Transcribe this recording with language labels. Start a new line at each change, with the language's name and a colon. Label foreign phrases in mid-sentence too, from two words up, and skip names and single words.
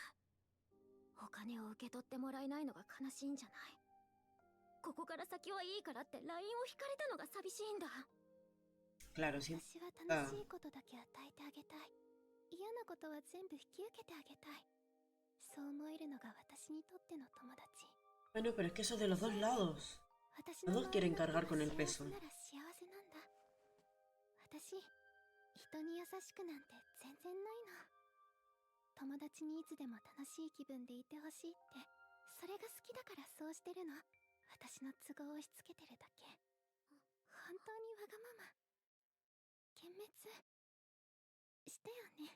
Japanese: お金を受け取ってもらえないのが悲しいんじゃない。ここから先はいいからって LINE を引かれたのが寂しいんだ。
Spanish: Claro, sí.
Japanese: 私は楽しいことだけ与えてあげたい。嫌なことは全部引き受けてあげたい。そう思えるのが私にとっての友達。
Spanish: Bueno, pero es que eso es de los dos lados.
Japanese: 私
Spanish: Los
Japanese: の
Spanish: dos
Japanese: 周
Spanish: quieren
Japanese: りの人
Spanish: cargar
Japanese: が
Spanish: con el
Japanese: 幸
Spanish: peso.
Japanese: せなら幸せなんだ。私、人に優しくなんて全然ないの。友達にいつでも楽しい気分でいてほしいって、それが好きだからそうしてるの。私の都合を押し付けてるだけ。本当にわがまま。幻滅したよね。